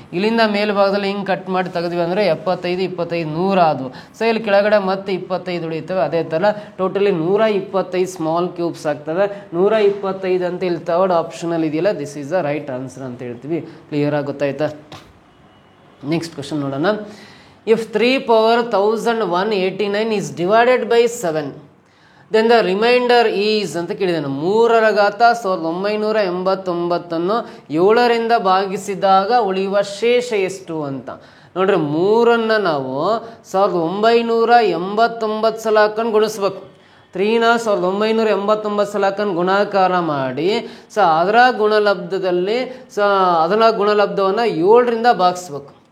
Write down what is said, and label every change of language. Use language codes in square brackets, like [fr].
[kn] ಇಲ್ಲಿಂದ ಮೇಲ್ಭಾಗದಲ್ಲಿ ಹಿಂಗೆ ಕಟ್ ಮಾಡಿ ತೆಗೆದ್ವಿ ಅಂದರೆ 75 25 100 ಆದವು. ಸೊ ಇಲ್ಲಿ ಕೆಳಗಡೆ ಮತ್ತೆ 25 ಉಳಿತವೆ. ಅದೇ ಥರ ಟೋಟಲಿ 125 ಸ್ಮಾಲ್ ಕ್ಯೂಬ್ಸ್ ಆಗ್ತವೆ. 125 ಅಂತ ಇಲ್ಲಿ ಥರ್ಡ್ ಆಪ್ಷನಲ್ಲಿ ಇದೆಯಲ್ಲ, [en] this is the right answer [kn] ಅಂತ ಹೇಳ್ತೀವಿ. ಕ್ಲಿಯರ್ ಆಗಿ ಗೊತ್ತಾಯ್ತಾ? ನೆಕ್ಸ್ಟ್ ಕ್ವಶನ್ ನೋಡೋಣ. [en] if 3 power 1189 is divided by 7, then the remainder is [kn] ಅಂತ ಕೇಳಿದಾನೆ. 3 ಘಾತ 1989 7ರಿಂದ ಭಾಗಿಸಿದಾಗ ಉಳಿಯುವ ಶೇಷ ಎಷ್ಟು ಅಂತ ನೋಡ್ರಿ. 3 ನಾವು 1989 ಸಲ ಹಾಕೊಂಡು ಗುಣಿಸ್ಬೇಕು. 3ನ 1989 ಸಲ ಹಾಕೊಂಡು ಗುಣಾಕಾರ ಮಾಡಿ ಅದರ ಗುಣಲಬ್ಧದಲ್ಲಿ ಅದರ ಗುಣಲಬ್ಧವನ್ನು 7ರಿಂದ ಭಾಗಿಸ್ಬೇಕು.